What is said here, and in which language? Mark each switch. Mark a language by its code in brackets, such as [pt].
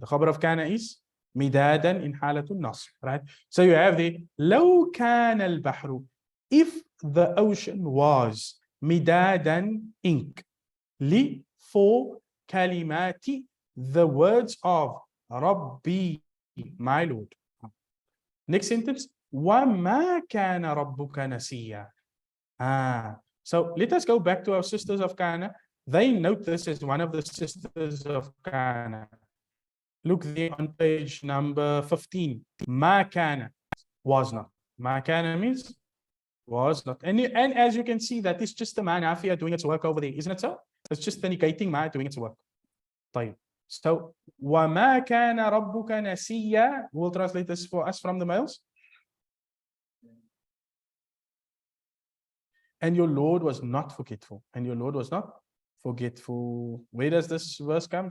[en] The khabar of kana is midadan in halatul nasr, right? So you have the law kana al-bahru, if the ocean was midadan, ink, li, for kalimati, the words of Rabbi, my Lord. Next sentence, [ar] وَمَا كَانَ رَبُّكَ نَسِيًّا. [en] So let us go back to our sisters of Kana. They note this as one of the sisters of Kana. Look there on page number 15. Ma kana, was not. Ma kana means was not. And as you can see, that is just the ma nafiya doing its work over there, isn't it so? It's just the negating ma doing its work. [ar] طيب. So, وَمَا كَانَ رَبُّكَ نَسِيًّا. [en] We'll translate this for us from the males. And your Lord was not forgetful. And your Lord was not forgetful. Where does this verse come?